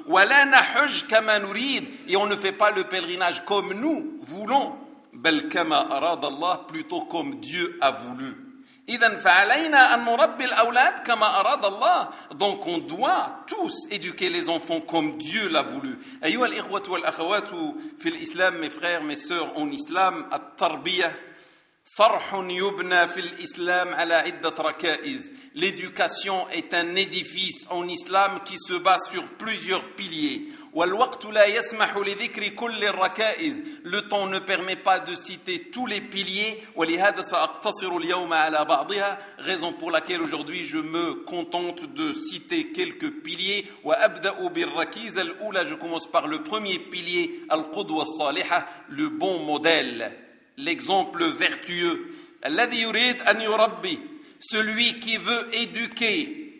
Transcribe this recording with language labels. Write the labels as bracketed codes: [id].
[ar] وَلَا نَحُجْ كَمَا نُرِيدُ [fr] Et on ne fait pas le pèlerinage comme nous voulons. [ar] بَلْ كَمَا أَرَادَ اللَّهُ [fr] Plutôt comme Dieu a voulu. [ar] إِذَنْ فَعَلَيْنَا أَنْ مُرَبِّي الْأَوْلَادِ كَمَا أَرَادَ اللَّهُ [fr] Donc on doit tous éduquer les enfants comme Dieu l'a voulu. [ar] أيها الإخوة والأخوات في الإسلام, [fr] mes frères, mes sœurs, en islam, [ar] التربية صرح يبنى في الإسلام على عدة ركائز. [fr] L'éducation est un édifice en islam qui se base sur plusieurs piliers. [ar] والوقت لا يسمح لذكر كل الركائز. [fr] Le temps ne permet pas de citer tous les piliers. [ar] ولهذا سأقتصر اليوم على بعضها. [fr] Raison pour laquelle aujourd'hui je me contente de citer quelques piliers. [ar] وأبدأ بالركيزة الأولى. [fr] Je commence par le premier pilier. [ar] القدوة الصالحة. [fr] Le bon modèle. L'exemple vertueux. [ar] الذي يريد أن يربي. [fr] Celui qui veut éduquer.